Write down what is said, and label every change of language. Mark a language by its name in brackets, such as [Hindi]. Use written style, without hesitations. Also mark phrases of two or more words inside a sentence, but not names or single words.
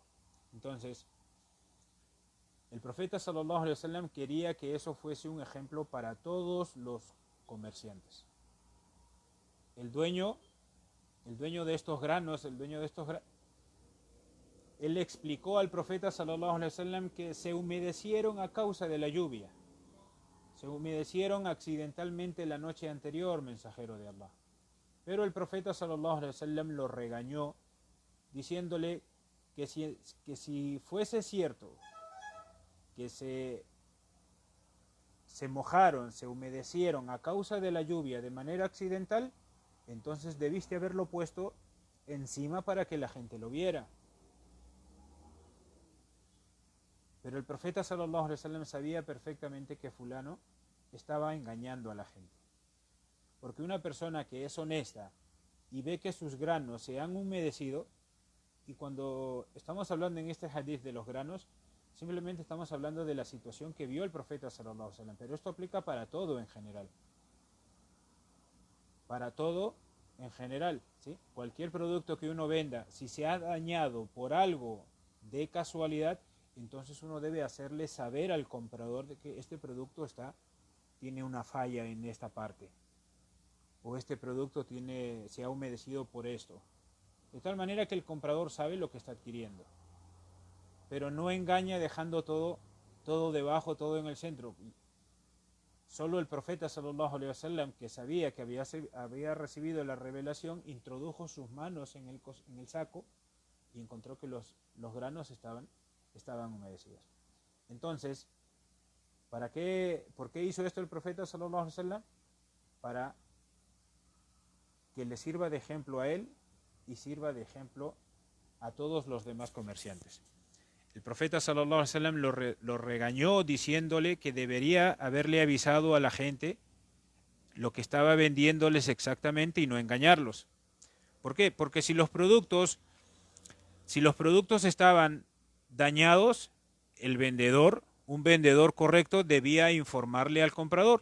[Spanish] Entonces, el profeta [Arabic] صلى الله عليه وسلم [Spanish] quería que eso fuese un ejemplo para todos los comerciantes. El dueño de estos granos, él explicó al profeta [Arabic] صلى الله عليه وسلم [Spanish] que se humedecieron a causa de la lluvia. Se humedecieron accidentalmente la noche anterior, mensajero de Allah. Pero el profeta [Arabic] صلى الله عليه وسلم [Spanish] lo regañó, diciéndole que si fuese cierto que se mojaron, se humedecieron a causa de la lluvia de manera accidental, entonces debiste haberlo puesto encima para que la gente lo viera. Pero el profeta [Arabic] صلى الله عليه وسلم [Spanish] sabía perfectamente que fulano estaba engañando a la gente. Porque una persona que es honesta y ve que sus granos se han humedecido, y cuando estamos hablando en este hadith de los granos, simplemente estamos hablando de la situación que vio el profeta [Arabic] صلى الله عليه وسلم, [Spanish] pero esto aplica para todo en general. Para todo en general, ¿sí? Cualquier producto que uno venda, si se ha dañado por algo de casualidad, entonces uno debe hacerle saber al comprador de que este producto tiene una falla en esta parte, o este producto se ha humedecido por esto, de tal manera que el comprador sabe lo que está adquiriendo, pero no engaña dejando todo debajo, todo en el centro. Solo el profeta [Arabic] صلى الله عليه وسلم, [Spanish] que sabía que había recibido la revelación, introdujo sus manos en el saco y encontró que los granos estaban humedecidos. Entonces, ¿por qué hizo esto el profeta [Arabic] صلى الله عليه وسلم? [Spanish] Para que le sirva de ejemplo a él y sirva de ejemplo a todos los demás comerciantes. El profeta [Arabic] صلى الله عليه وسلم [Spanish] lo regañó diciéndole que debería haberle avisado a la gente lo que estaba vendiéndoles exactamente y no engañarlos. ¿Por qué? Porque si los productos estaban dañados, un vendedor correcto debía informarle al comprador.